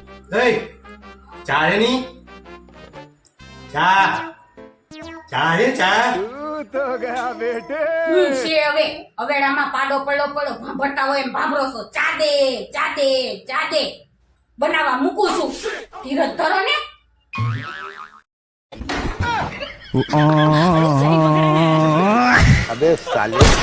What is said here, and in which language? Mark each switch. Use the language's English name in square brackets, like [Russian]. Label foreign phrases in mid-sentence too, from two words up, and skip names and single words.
[Vietnamese] Đây, trà thế ní. Trà. Trà thế trà. [Gujarati] છે હવે હવેડામાં પાડો પડો પડો ભાંભરતા હોય એમ ભાંભરો છો. ચા દે ચા દે ચા દે બનાવવા મૂકું છું. ધીરજ ધરો ને. [Hindi] अबे साले